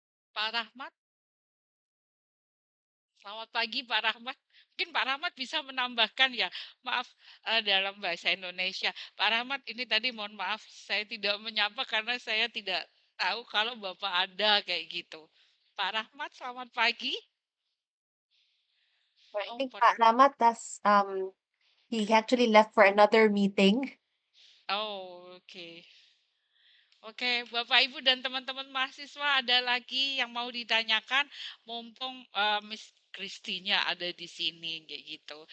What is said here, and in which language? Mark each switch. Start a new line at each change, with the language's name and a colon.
Indonesian: Pak Rahmat, selamat pagi Pak Rahmat. Mungkin Pak Rahmat bisa menambahkan ya. Maaf dalam bahasa Indonesia. Pak Rahmat ini tadi mohon maaf saya tidak menyapa karena saya tidak tahu kalau Bapak ada kayak gitu. Pak Rahmat selamat pagi.
English: So I Oh, think Pak Ramat he actually left for another meeting. oh oke.
Indonesian: Oke, Bapak Ibu dan teman-teman mahasiswa ada lagi yang mau ditanyakan mumpung Miss Kristinya ada di sini kayak gitu.